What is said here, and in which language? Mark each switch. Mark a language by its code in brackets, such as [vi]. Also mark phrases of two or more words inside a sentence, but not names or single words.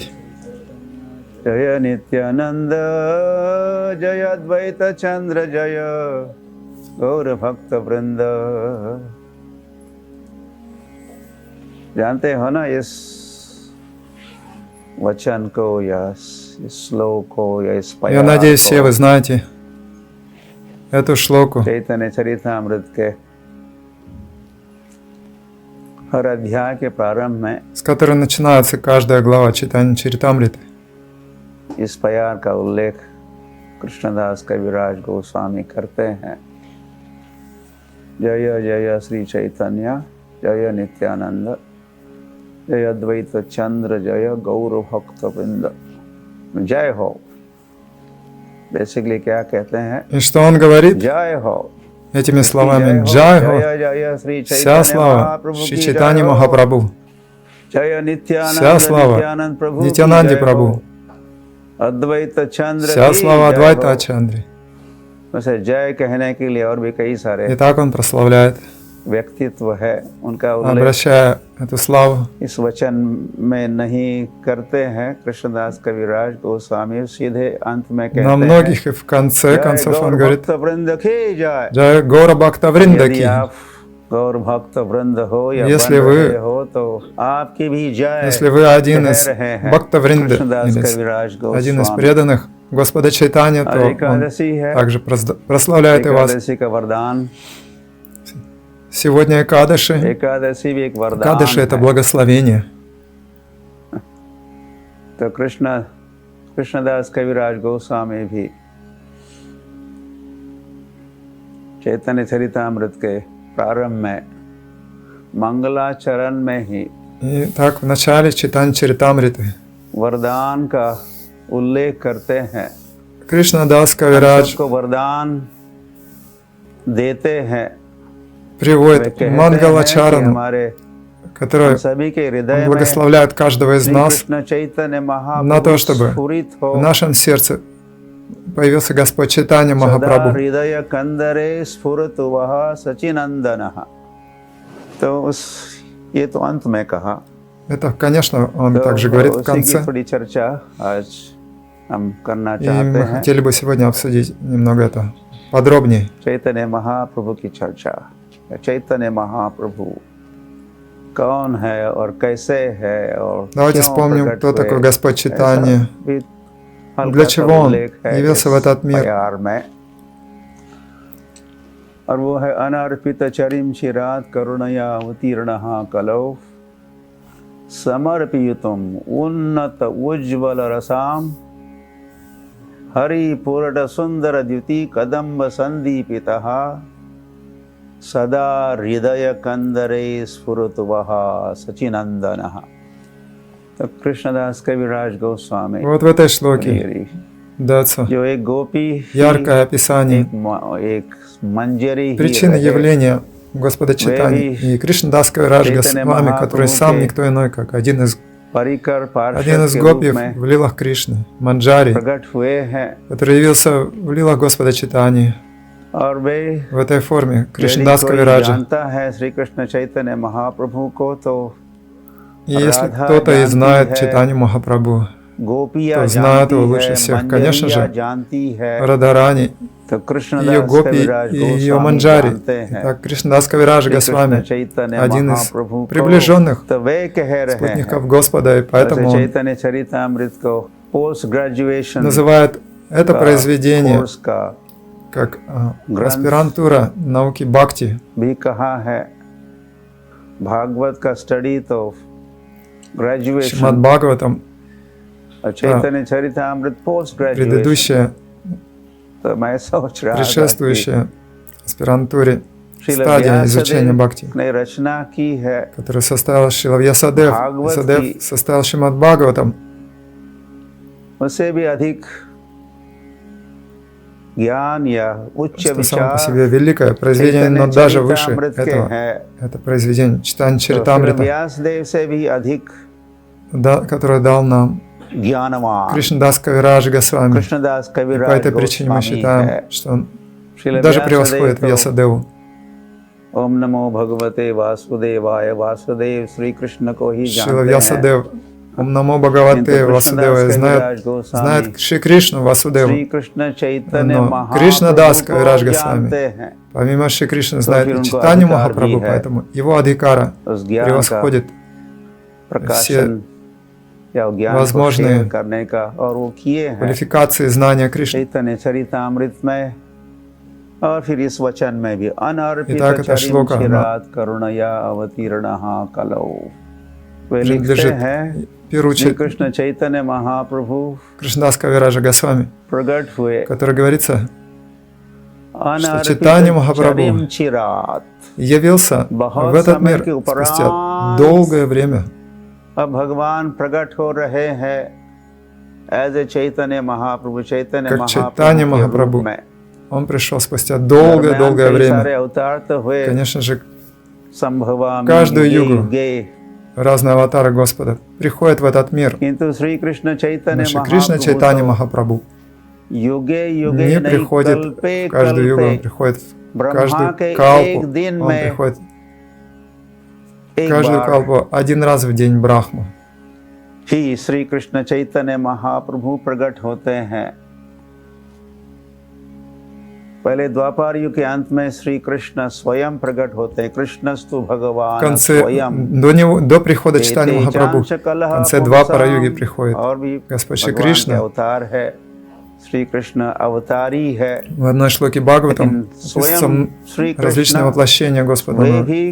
[hi] जय नित्यानंद जय अद्वैत चंद्र जय गौर भक्त वृंद। जानते हो ना इस वचन को या इस श्लोक को या इस [ru] Я [hi] पयार [ru] надеюсь, все вы [hi] को [ru] знаете эту шлоку, [hi] चैतन्य चरितामृत के हर अध्याय के प्रारंभ में [ru] с которой начинается каждая глава Чайтанья Чаритамриты. [hi] इस पयार का उल्लेख कृष्णदास कविराज गोस्वामी करते हैं। जय जय श्री चैतन्य जय नित्यानंद जय अद्वैत चंद्र जय गौर भक्त वृंद। जय हो बेसिकली क्या कहते हैं? [ru] И что он говорит [hi] जय हो [ru] этими словами? Джай Хо, [hi] जय जय श्री [ru] вся [hi] चैतन्य [ru] слава [hi] महाप्रभु [ru] Шри [hi] की [ru] Чайтаньи [hi] जय हो। [ru] Махапрабху, [hi] जय [ru] вся [hi] नित्यानंद [ru] слава [hi] नित्यानंद प्रभु की [ru] Нитянанди [hi] जय [ru] Прабху, [hi] हो। अद्वैत चंद्र [ru] вся [hi] की [ru] слава [hi] जय [ru] Адвайта [hi] हो। [ru] Ачандри. [hi] वैसे जय कहने के लिए और भी कई सारे [ru] И так он прославляет, [hi] व्यक्तित्व है, उनका उल्लेख [ru] обращая эту славу [hi] इस वचन में नहीं करते हैं। कृष्णदास कविराज गोस्वामी सीधे अंत में [ru] на [hi] कहते हैं [ru] многих, и в конце [hi] जय [ru] концов [hi] गौर [ru] он говорит: [hi] भक्त वृंद की जय। [ru] Джай Гора Бхакта Вринда [hi] यदि [ru] ки. [hi] आप गौर भक्त वृंद हो या [ru] Если [hi] बन [ru] вы- [hi] रहे हो तो आपकी भी जय [ru] Если вы один [hi] कह [ru] из [hi] रहे हैं। [ru] Бхакта Вринда, [hi] कृष्णदास [ru] или [hi] कविराज [ru] один из [hi] गोस्वामी। [ru] преданных Господа Чайтанья, [hi] आज [ru] то он [hi] एकादशी है, [ru] также прославляет и вас. [hi] एकादशी का वरदान। [ru] Сегодня Экадаши. [hi] एकादशी भी एक वरदान [ru] Экадаши — это [hi] है। [ru] благословение. [hi] तो कृष्णदास कविराज गोस्वामी भी चैतन्य चरितामृत के प्रारंभ में मंगलाचरण में ही [ru] И так в начале Чайтаньи Чаритамриты [hi] वरदान का उल्लेख करते हैं। [ru] Кришнадас Кавирадж [hi] सबको वरदान देते हैं। वे [ru] приводит [hi] कहते हैं कि [ru] Мангалачарану, [hi] हमारे [ru] который [hi] सभी के हृदय में [ru] благословляет каждого из [hi] श्री [ru] нас [hi] कृष्ण चैतन्य [ru] на то, [hi] महाप्रभु [ru] чтобы [hi] स्फुरित हो। [ru] в нашем сердце появился Господь Чайтанья [hi] सदा [ru] Махапрабху. [sa] हृदय कंदरे स्फुरतु वह सचिनंदनः। [hi] तो ये तो अंत में कहा। [ru] Это, конечно, он [hi] तो [ru] также говорит в [hi] उसी की [ru] конце. [hi] थोड़ी चर्चा आज हम करना [ru] И [hi] चाहते [ru] мы [hi] हैं। [ru] хотели бы сегодня обсудить немного это подробнее. [hi] चैतन्य महाप्रभु की चर्चा। चैतन्य महाप्रभु कौन है और कैसे है और [ru] Давайте [hi] क्यों [ru] вспомним, [hi] प्रकट [ru] кто [hi] हुए। [ru] такой Господь Чайтанья, [hi] ऐसा भी हल्का [ru] для [hi] सा [ru] чего он [hi] उल्लेख है [ru] явился [hi] इस [ru] в этот мир. [hi] प्यार में। और वो है [sa] अनर्पित चरिम चिरात करुणया अवतीर्ण कलौ समर्पियुतम उन्नत उज्ज्वल रसाम हरि पूर्ण सुंदर द्युति कदम्ब संदीपितः सदा हृदय कंदरे स्फुरतु वह सचिनंदनः। [hi] तो कृष्णदास कविराज गोस्वामी [ru] Вот в этой шлоке дается [hi] जो एक गोपी ही [ru] яркое описание [hi] एक मंजरी ही [ru] причины [hi] रहे। [ru] явления Господа Чайтаньи и Кришнадас Кавирадж Госвами, который сам никто иной, как один из [hi] परिकर पार्षद [ru] один из [hi] के रूप [ru] гопьев [hi] में [ru] в лилах Кришны, Манджари, [hi] प्रकट हुए हैं। [ru] который явился в лилах Господа Чайтаньи [hi] और वे [ru] в этой форме [hi] यदि [ru] Кришнадас [hi] कोई [ru] Кавираджа. [hi] जानता है श्री कृष्ण चैतन्य महाप्रभु को तो [ru] И если Радха кто-то и [hi] जानती [ru] знает [hi] है, [ru] Чайтанью Махапрабху, [hi] गोपियाँ [ru] तो знает [hi] जानती [ru] его лучше [hi] है, [ru] всех. Конечно [hi] मंजरियाँ [ru] же, [hi] जानती है। [ru] Радharani, [hi] तो [ru] ее [hi] कृष्णदास [ru] гопи [hi] कविराज [ru] и ее [hi] गोस्वामी [ru] манджари. [hi] जानते हैं [ru] Итак, Кришнадас Кавирадж [hi] श्री कृष्ण [ru] Госвами, [hi] चैतन्य [ru] один из [hi] महाप्रभु को। [ru] приближенных [hi] तो वे कह रहे हैं [ru] спутников Господа, и поэтому он [hi] चैतन्य चरितामृत को [en] post graduation [ru] называет это произведение [hi] कोर्स का [ru] как аспирантура науки Бхакти. [hi] भी कहा है। भागवत का स्टडी तो ग्रेजुएशन [ru] Шримад Бхагаватам, [hi] और चैतन्य चरितामृत [en] post graduation. [ru] предыдущая, [hi] तो मैं सोच रहा था कि [ru] предшествующая аспирантуре [hi] श्रील [ru] стадия изучения Бхакти, [hi] ने रचना की है [ru] которую составил Шрила Вьясадев. Бхагават Вьясадев ки- составил Шримад Бхагаватам. [hi] उससे भी अधिक ज्ञान या उच्च [ru] Что само по [hi] विचार [ru] себе великое произведение, но [hi] चैतन्य [ru] даже выше [hi] चरितामृत के [ru] этого. [hi] हैं। [ru] Это произведение Чайтанья [hi] तो श्रील [ru] Чаритамрита, [hi] व्यासदेव से भी अधिक [ru] которое дал нам [hi] ज्ञानवान [ru] Кришнадас Кавирадж Госвами. [hi] कृष्णदास [ru] И по [hi] कविराज [ru] этой причине мы [hi] गोस्वामी [ru] считаем, [hi] है। [ru] что он [hi] श्रील [ru] даже превосходит [hi] व्यासदेव [ru] Вьясадеву. [hi] तो [sa] ओम नमो भगवते वासुदेवाय, [hi] वासुदेव श्री कृष्ण को ही [ru] Шила [hi] जानते हैं। [ru] Вьясадев. Ом Намо Бхагавате Васудева знает Шри Кришну Васудеву. [hi] श्री कृष्ण चैतन्य [ru] Но [hi] महाप्रभु [ru] Кришнадас [hi] को [ru] Кавирадж [hi] जानते [ru] Госвами. [hi] हैं। [ru] Помимо Шри Кришны [hi] फिर [ru] знает и [hi] उनको [ru] Чайтанью [hi] अधिकार [ru] Махапрабху, [hi] भी है [ru] поэтому его адхикара [hi] उस ज्ञान का [ru] превосходит [hi] प्रकाशन या ज्ञान को [ru] возможные [hi] शेयर करने का, और वो किए हैं [ru] квалификации знания Кришны. [hi] चैतन्य चरितामृत में और फिर इस वचन में भी अनर्पित [ru] Итак, эта шлока, она [sa] चिरात करुणया अवतीर्णः कलौ। [hi] वे लिखते [ru] принадлежит [hi] हैं [ru] в первую [hi] श्री [ru] очередь [hi] कृष्ण चैतन्य महाप्रभु [ru] Кришнадас Кавираджа Госвами, [hi] प्रकट हुए [ru] в которой говорится, [hi] अनर्पित [ru] Чайтанья Махапрабху [sa] चरिम चिरात। [ru] явился в этот мир спустя долгое время. [hi] अब भगवान प्रकट हो रहे हैं [en] as a [hi] चैतन्य महाप्रभु, चैतन्य [ru] Как Чайтанья [hi] महाप्रभु के रूप [ru] Махапрабху. [hi] में। [ru] Он пришел спустя долгое-долгое [hi] कई सारे [ru] время. [hi] अवतार तो हुए, [ru] Конечно же, [sa] संभवामि [ru] каждую [sa] युगे [ru] югу [sa] युगे। [ru] разные аватары Господа приходят в этот мир. [hi] किंतु श्री कृष्ण चैतन्य [ru] Но Шри Кришна Чайтанья [hi] महाप्रभु [ru] Махапрабху [sa] युगे युगे [ru] не [hi] नहीं, [ru] приходит [hi] कल्पे [ru] в каждую югу, он [hi] कल्पे [ru] приходит в [hi] ब्रह्मा [ru] каждую [hi] के [ru] калпу. [hi] एक दिन [ru] Он [hi] में [ru] приходит в [hi] एक [ru] каждую [hi] बार [ru] калпу один раз в день Брахму. [hi] ही श्री कृष्ण चैतन्य महाप्रभु प्रकट होते हैं। पहले द्वापर युग के अंत में श्री कृष्ण स्वयं प्रकट होते हैं। [sa] कृष्णस्तु [ru] В [sa] भगवान [ru] конце, [sa] स्वयं। [ru] до прихода Чайтаньи Махапрабху, в конце Двапара юги приходит [hi] और भी [ru] Господь Шри [hi] भगवान के [ru] Кришна. [hi] अवतार है, श्री कृष्ण अवतारी है। [ru] В одной шлоке Бхагаватам [hi] लेकिन [ru] описываются [hi] स्वयं श्री [ru] различные [hi] कृष्ण [ru] воплощения Господа. [hi] वे [ru] Но [hi] भी